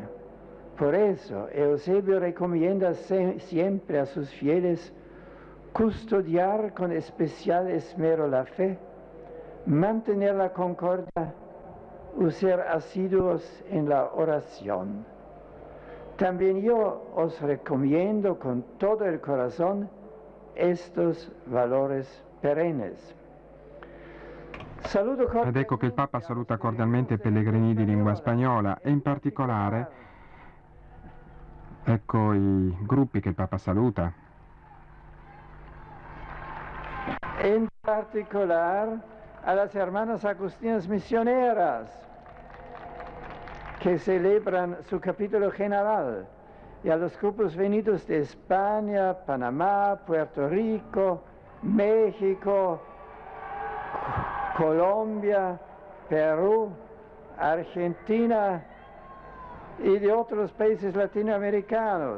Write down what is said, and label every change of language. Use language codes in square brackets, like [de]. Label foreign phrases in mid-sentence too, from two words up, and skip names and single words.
[es] Por eso, Eusebio recomienda siempre a sus fieles custodiar con especial esmero la fe, mantener la concordia o ser asiduos en la oración. También yo os recomiendo con todo el corazón estos valores perennes. [it] Ed ecco che il Papa saluta cordialmente i pellegrini di lingua spagnola e in particolare ecco i gruppi che il Papa saluta. [es] En particular a las hermanas agustinas misioneras que celebran su capítulo general y a los grupos venidos de España, Panamá, Puerto Rico, México, Colombia, Perú, Argentina y de otros países latinoamericanos.